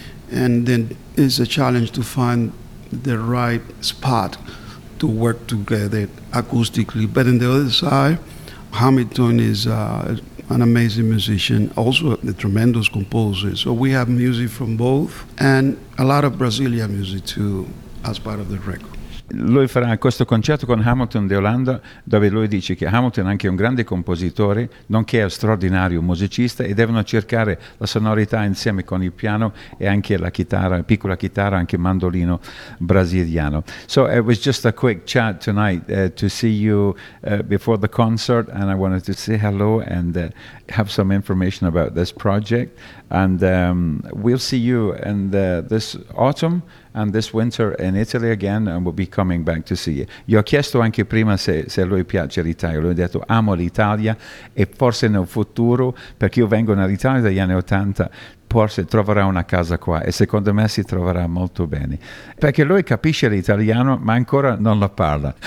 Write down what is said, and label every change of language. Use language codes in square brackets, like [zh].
[en] And then it's a challenge to find the right spot to work together acoustically. But on the other side, Hamilton is an amazing musician, also a tremendous composer. So we have music from both, and a lot of Brazilian music too, as part of the record. [it] Lui farà questo concerto con Hamilton de Olanda, dove lui dice che Hamilton è anche un grande compositore, nonché straordinario musicista, e devono cercare la sonorità insieme con il piano e anche la chitarra, piccola chitarra, anche mandolino brasiliano. [en] So it was just a quick chat tonight to see you before the concert, and I wanted to say hello and have some information about this project. And we'll see you in this autumn and this winter in Italy again, and we'll be coming back to see you. [it] Gli ho chiesto anche prima se lui piace l'Italia. Lui ha detto amo l'Italia, e forse nel futuro, perché io vengo dall'Italia dagli anni 80, forse troverà una casa qua, e secondo me si troverà molto bene, perché lui capisce l'italiano ma ancora non la parla.